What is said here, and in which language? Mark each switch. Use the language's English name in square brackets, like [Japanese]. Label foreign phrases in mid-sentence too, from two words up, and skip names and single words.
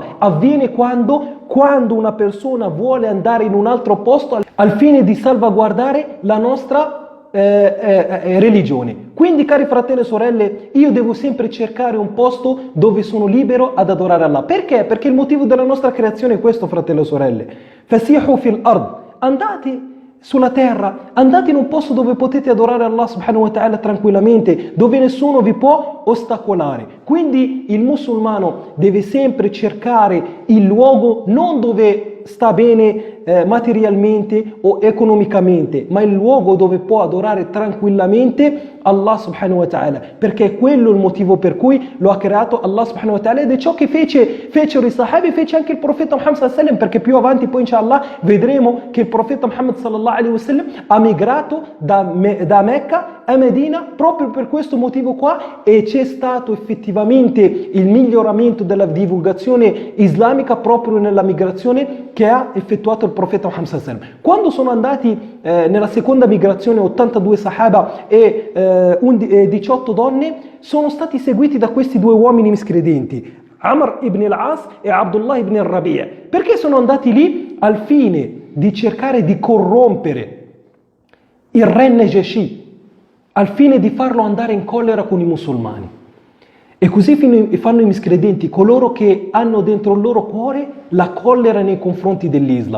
[Italian] Avviene quando una persona vuole andare in un altro posto al fine di salvaguardare la nostra religione. Quindi, cari fratelli e sorelle, io devo sempre cercare un posto dove sono libero ad adorare Allah. Perché? Perché il motivo della nostra creazione è questo, fratelli e sorelle. [Arabic] فسيحوا في الأرض, [Italian] andate sulla terra, andate in un posto dove potete adorare Allah [Arabic] سبحانه وتعالى [Italian] tranquillamente, dove nessuno vi può ostacolare. Quindi il musulmano deve sempre cercare il luogo non dove sta bene materialmente o economicamente, ma il luogo dove può adorare tranquillamente Allah [Arabic] سبحانه و ta'ala, [Italian] perché è quello il motivo per cui lo ha creato Allah [Arabic] سبحانه وتعالى, [Italian] ed è ciò che fecero i sahabi, fece anche il profeta Muhammad [Arabic] صلى الله عليه وسلم, [Italian] perché più avanti poi inshallah vedremo che il profeta Muhammad [Arabic] صلى الله عليه وسلم [Italian] ha migrato da Mecca a Medina proprio per questo motivo qua, e c'è stato effettivamente il miglioramento della divulgazione islamica proprio nella migrazione che ha effettuato il profeta Muhammad [Arabic] صلى الله عليه وسلم. [Italian] Quando sono andati nella seconda migrazione 82 sahaba e 18 donne, sono stati seguiti da questi 2 uomini miscredenti, Amr ibn al-As e Abdullah ibn al-Rabi'. Perché sono andati lì? Al fine di cercare di corrompere il re Najashi, al fine di farlo andare in collera con i musulmani. E così fanno i miscredenti, coloro che hanno dentro il loro cuore la collera nei confronti dell'Islam.